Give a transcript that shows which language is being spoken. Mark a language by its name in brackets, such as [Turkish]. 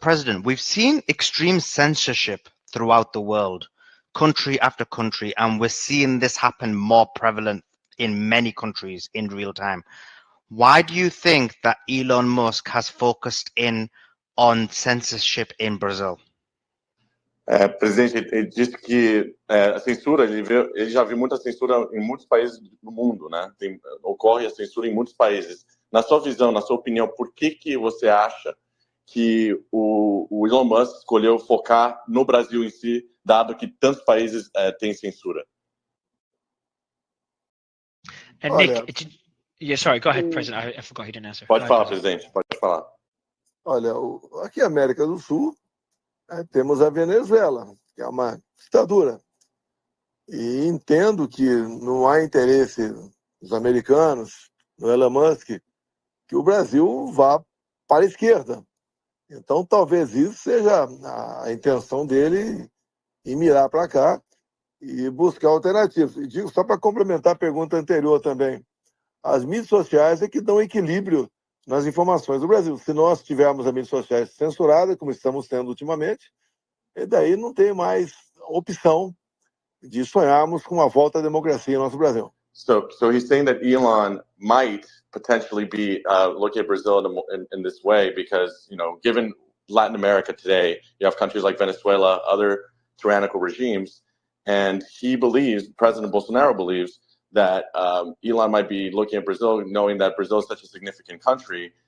[English] President, we've seen extreme censorship throughout the world, country after country, and we're seeing this happen more prevalent in many countries in real time. Why do you think that Elon Musk has focused in on censorship in Brazil? [Portuguese] Presidente, ele disse que a censura, ele já viu muita censura em muitos países do mundo, né? Ocorre a censura em muitos países. Na sua visão, na sua opinião, por que você acha que o Elon Musk escolheu focar no Brasil em si, dado que tantos países têm censura? [English] And Nick, sorry, go ahead, President. I forgot he didn't answer. [Portuguese] Pode falar, presidente, pode falar. Olha, aqui na América do Sul, temos a Venezuela, que é uma ditadura. E entendo que não há interesse dos americanos, no Elon Musk, que o Brasil vá para a esquerda. Então, talvez isso seja a intenção dele em mirar para cá e buscar alternativas. E digo, só para complementar a pergunta anterior também, as mídias sociais é que dão equilíbrio nas informações do Brasil. Se nós tivermos as mídias sociais censuradas, como estamos tendo ultimamente, e daí não tem mais opção de sonharmos com uma volta à democracia no nosso Brasil. [English] So he's saying that Elon might potentially be looking at Brazil in this way because, you know, given Latin America today, you have countries like Venezuela, other tyrannical regimes, and he believes, President Bolsonaro believes, that Elon might be looking at Brazil, knowing that Brazil is such a significant country.